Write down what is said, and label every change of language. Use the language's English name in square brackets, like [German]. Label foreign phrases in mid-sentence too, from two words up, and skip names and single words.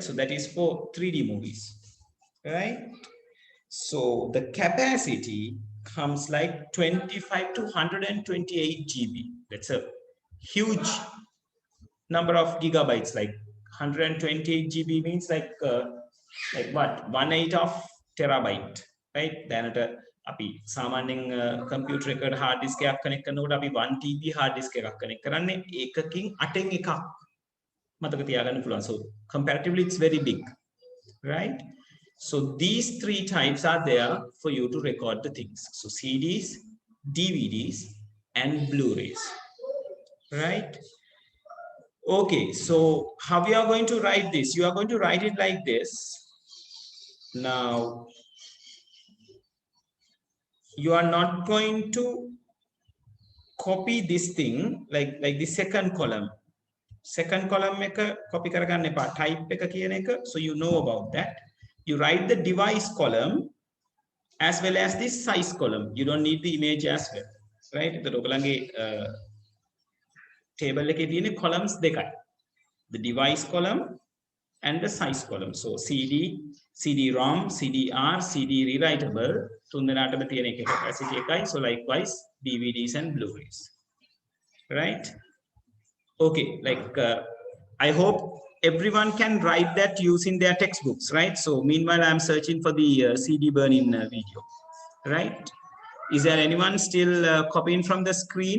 [English] So that is for 3D movies, right? So the capacity comes like 25 to 128 GB. That's a huge number of gigabytes. Like 128 GB means like what? 1/8 of terabyte, right? Then [Sinhala] අපි සාමාන්‍යයෙන් computer එකට [English] hard disk [Sinhala] එකක් connect කරනකොට අපි 1 TB [English] hard disk [Sinhala] එකක් connect කරන්නේ ඒකකින් 8න් එකක් මතක තියාගන්න පුළුවන්. [English] So comparatively it's very big, right? So these three types are there for you to record the things. So CDs, DVDs, and Blu-rays, right? Okay, so how we are going to write this? You are going to write it like this. Now, you are not going to copy this thing like the second column. Second column [Sinhala] එක copy කරගන්න එපා. Type එක කියන එක, [English] so you know about that. You write the device column as well as this size column. You don't need the image as well, right? [Sinhala] The ඔයගලගේ table එකේ තියෙන columns දෙකයි. [English] The device column and the size column. So CD, CD-ROM, CDR, CD rewritable. [Sinhala] තුන්දෙනාටම තියෙන එක capacity එකයි. [English] So likewise DVDs and Blu-rays, right? Okay, like I hope everyone can write that using their textbooks, right? So meanwhile I'm searching for the CD burn-in video, right? Is there anyone still copying from the screen?